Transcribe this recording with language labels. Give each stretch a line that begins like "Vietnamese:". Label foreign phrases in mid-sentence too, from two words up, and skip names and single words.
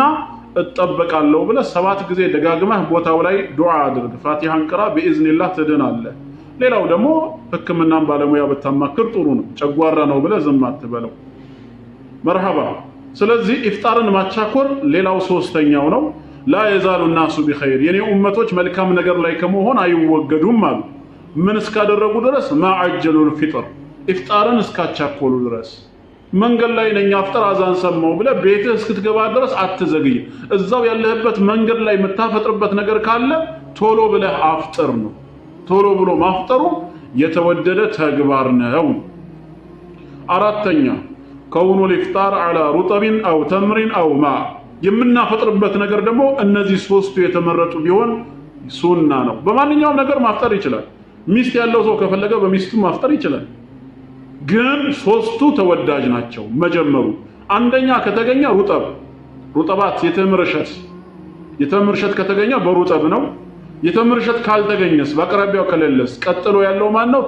Amharic: እጠበቃለሁ ብለህ 7 ጊዜ ደጋግመህ ቦታው ላይ ዱዓ አድርግ። ፋቲሃን ቅራ፣ በኢዝኒላህ ትድናለህ። ሌላው ደግሞ ህክምናን ባለሙያ በተማከር ጥሩ ነው። ጨጓራ ነው ብለህ ዝም አትበለው። መርሐባ። ስለዚህ ኢፍጣርን ማቻኮር ሌላው ሶስተኛው ነው።
Arabic: لا يزال الناس بخير
Amharic: የኔ ኡመቶች መልካም ነገር ላይ ከመሆን አይወገዱም አሉ። ምን እስካደረጉ ድረስ?
Arabic: ما عجلوا الفطر
Amharic: ኢፍጣርን እስካቻኮሉ ድረስ። መንገድ ላይ ነኝ አፍጥር አዛን ሰማው ብለህ ቤትህ እስክትገባ ድረስ አትዘግይ። እዛው ያለህበት መንገድ ላይ የምታፈጥርበት ነገር ካለ ቶሎ ብለህ አፍጥር ነው። ቶሎ ብሎ ማፍጠሩ የተወደደ ተግባር ነው። አራተኛ
Arabic: كون الإفطار على رطب أو تمر أو ماء
Amharic: የምናፈጥርበት ነገር ደግሞ እነዚህ ሶስቱ የተመረጡ ቢሆን ሱና ነው። በማንኛውም ነገር ማፍጠር ይችላል። ሚስት ያለው ሰው ከፈለገ በሚስቱ ማፍጠር ይችላል። ግን ሶስቱ ተወዳጅ ናቸው። መጀመሩ አንደኛ ከተገኘ ሩጠባት የተምር እሸት ከተገኘ በሩጠብ ነው። የተምር እሸት ካልተገኘስ በአቅራቢያው ከሌለስ ቀጥሎ ያለው ማን ነው?